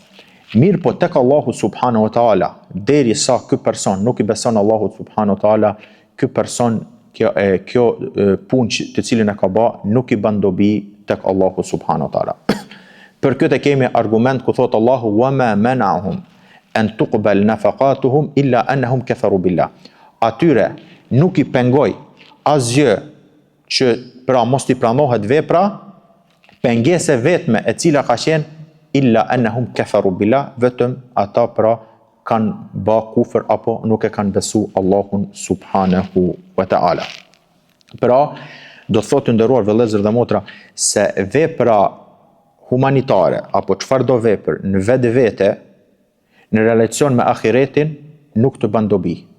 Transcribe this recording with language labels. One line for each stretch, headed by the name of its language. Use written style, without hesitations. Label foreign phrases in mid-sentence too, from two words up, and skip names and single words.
Albanian: Mirë po tek Allahu
Arabic: سبحانه وتعالى,
Albanian: derisa ky person nuk i beson Allahut
Arabic: سبحانه وتعالى,
Albanian: ky person kjo punë të cilën e ka bë nuk i bën dobi tek Allahu
Arabic: سبحانه وتعالى.
Albanian: Për këtë kemi argument ku thot Allahu
Arabic: وما منعهم أن تقبل نفقاتهم إلا أنهم كفروا بالله.
Albanian: Atyre nuk i pengoj asgjë që pra mos i pranohet vepra, pengese vetme e cila ka qenë
Arabic: إلا أنهم كفروا بالله,
Albanian: vetëm ata pra kanë bë kufër apo nuk e kanë besu Allahun
Arabic: سبحانه وتعالى.
Albanian: Pra, do thotë nderuar vëllezër dhe motra, se vepra humanitare apo çfarëdo vepër në vetvete në relacion me ahiretin nuk të bën dobi.